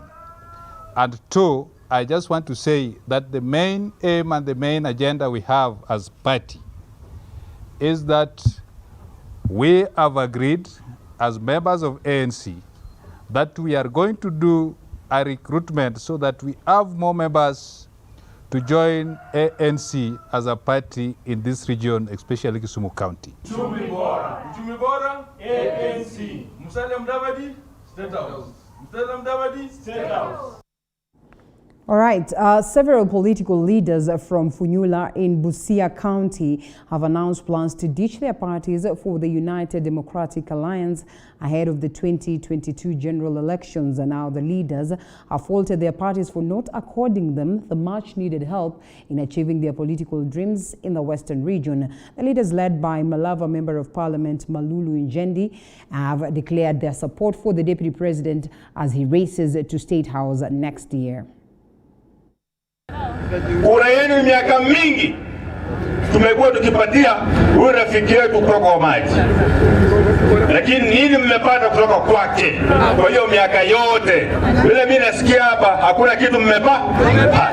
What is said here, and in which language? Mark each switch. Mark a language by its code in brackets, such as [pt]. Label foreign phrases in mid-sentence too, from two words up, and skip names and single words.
[en] And two, I just want to say that the main aim and the main agenda we have as party is that we have agreed as members of ANC that we are going to do a recruitment so that we have more members to join ANC as a party in this region, especially Kisumu County. [sw] Uchumi bora, ANC. Musalia Mudavadi, State House. Musalia Mudavadi, State House. [en] All right, several political leaders from Funyula in Busia County have announced plans to ditch their parties for the United Democratic Alliance ahead of the 2022 general elections. And now the leaders have faulted their parties for not according them the much-needed help in achieving their political dreams in the Western region. The leaders, led by Malava Member of Parliament Malulu Njendi, have declared their support for the Deputy President as he races to State House next year. [sw] Kura yenu miaka mingi tumekuwa tukipatia huyu rafiki yetu kutoka kwa maji, lakini nini mmepata kutoka kwake? Kwa hiyo miaka yote vile mimi nasikia hapa hakuna kitu mmepata.